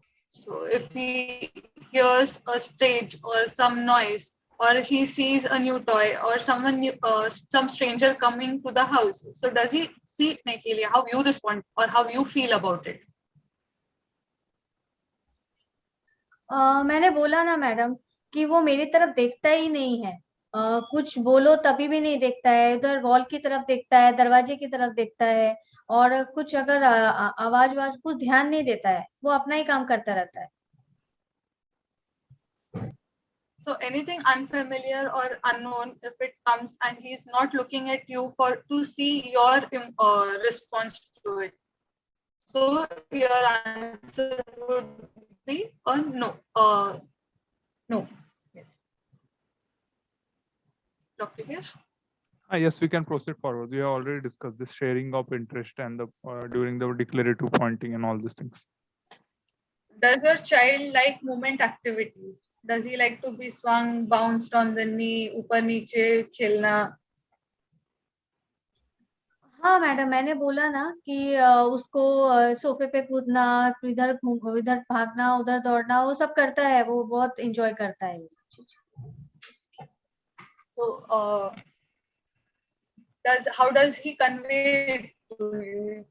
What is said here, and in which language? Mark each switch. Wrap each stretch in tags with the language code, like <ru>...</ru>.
<en>So if he hears a stage or some noise, or he sees a new toy or someone new, some stranger coming to the house, so does he see how you respond or how you feel about it?</en> <hi>मैंने बोला ना madam कि वो मेरी तरफ देखता ही नहीं है, कुछ बोलो तभी भी नहीं देखता है, उधर वॉल की तरफ देखता है, दरवाजे की तरफ देखता है, और कुछ अगर आवाज कुछ ध्यान नहीं देता है, वो अपना ही काम करता रहता है.</hi> <en>So anything unfamiliar or unknown, if it comes and he's not looking at you to see your response to it, so your answer would be a no. No. Yes. Dr. Kish? Yes, we can proceed forward. We have already discussed this sharing of interest and the during the declarative pointing and all these things. Does your child like movement activities? Does he like to be swung, bounced on the knee,</en> <hi>ऊपर नीचे खेलना? हाँ madam, मैंने बोला ना कि उसको सोफे पे कूदना, इधर भागना, उधर दौड़ना, वो सब करता है, वो बहुत एंजॉय करता है ये सब चीज.</hi> <en>So how does he convey it to you?</en>